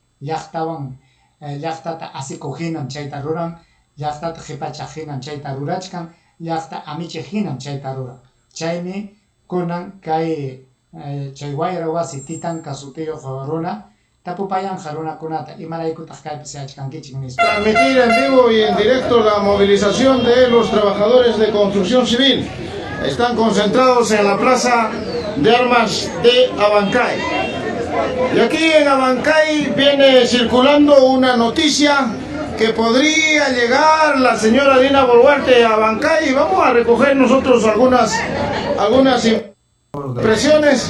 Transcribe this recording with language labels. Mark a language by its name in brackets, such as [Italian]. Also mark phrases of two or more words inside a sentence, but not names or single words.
[Quechua] Llaqtata asikuhinam chayta ruran, llaqtata qhipachaq chayta rurachkan, llaqta amichiq hinam chayta ruran. Chaymi kunan kay chay wayra wasi Titanca sutiyuq runa tapupayanqa runakunata imaraykutaq kaypis yachkankichik nispa. [Spanish] Transmitir en vivo y en directo la movilización de los trabajadores de construcción civil. Están concentrados en la Plaza de Armas de Abancay. Y aquí en Abancay viene circulando una noticia que podría llegar la señora Dina Boluarte a Abancay, y vamos a recoger nosotros algunas impresiones.